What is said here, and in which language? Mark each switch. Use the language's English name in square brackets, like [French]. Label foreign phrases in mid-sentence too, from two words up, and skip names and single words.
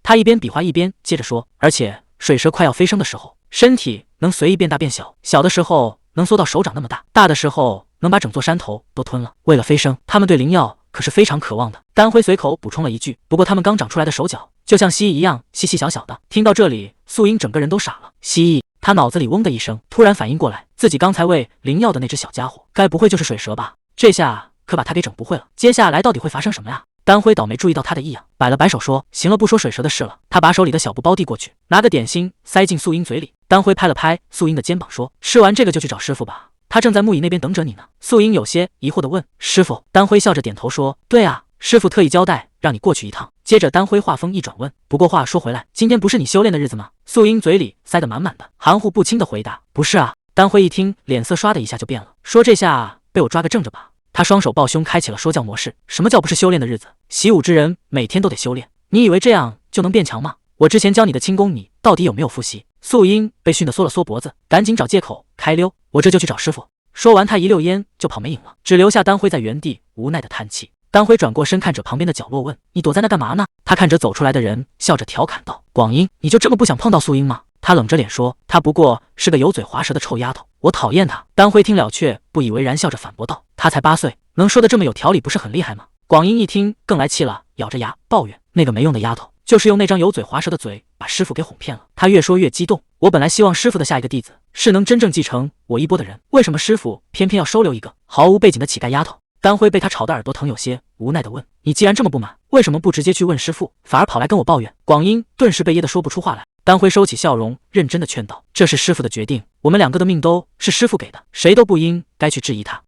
[Chinese] 他一邊比划一邊接着說，而且水蛇快要飛升的时候，身體能隨意變大變小，小的時候能縮到手掌那麼大，大的時候能把整座山頭都吞了。為了飞升，他们對靈藥可是非常渴望的。丹輝隨口補充了一句，不過他們剛長出來的手腳就像蜥蜴一樣細細小小的。聽到這裡，素英整個人都傻了。蜥蜴，他腦子裡嗡的一聲，突然反應過來，自己剛才餵靈藥的那只小家伙該不會就是水蛇吧？這下可把他給整不會了，接下來到底會發生什麼呀？丹輝倒沒注意到他的異樣，擺了擺手說，行了，不說水蛇的事了。他把手裡的小布包遞過去，拿個點心塞進素英嘴裡。丹輝拍了拍素英的肩膀說，吃完這個就去找師父吧，他正在木椅那邊等着你呢。素英有些疑惑地問，師父？丹輝笑着點頭說，對啊，師父特意交代讓你過去一趟。接着丹輝話鋒一轉問，不過話說回來，今天不是你修煉的日子嗎？素英嘴裡塞得滿滿的，含糊不清地回答，不是啊。丹輝一聽，臉色唰的一下就變了，說，這下被我抓個正着吧。他雙手抱胸，開啟了說教模式。什麼叫不是修煉的日子？習武之人每天都得修煉，你以為這樣就能變強嗎？我之前教你的輕功，你到底有沒有複習？素英被訓得縮了縮脖子，趕緊找借口開溜，我這就去找師父。說完，他一溜煙就跑沒影了，只留下丹輝在原地無奈的嘆氣。丹輝轉過身看着旁邊的角落問：“ 你躲在那幹嘛呢？” 他看着走出來的人，笑着調侃道：“廣英，你就這麼不想碰到素英嗎？” 他冷着臉說：“她不過是個油嘴滑舌的臭丫頭，我討厭她。” 丹輝聽了卻不以為然，笑着反駁道：“她才8歲，能說得這麼有條理，不是很厲害嗎？” 廣英一聽更來氣了，咬着牙抱怨：“那個沒用的丫頭，就是用那張油嘴滑舌的嘴把師傅給哄騙了。” 他越說越激動：“我本來希望師傅的下一個弟子是能真正繼承我衣缽的人，為什麼師傅偏偏要收留一個毫無背景的乞丐丫頭？” 丹輝被他吵得耳朵疼，有些無奈地問：“你既然這麼不滿，為什麼不直接去問師傅，反而跑來跟我抱怨？” 廣英頓時被噎得說不出話來。丹輝收起笑容，認真地勸道：“這是師傅的決定，我們兩個的命都是師傅給的，誰都不應該去質疑他。”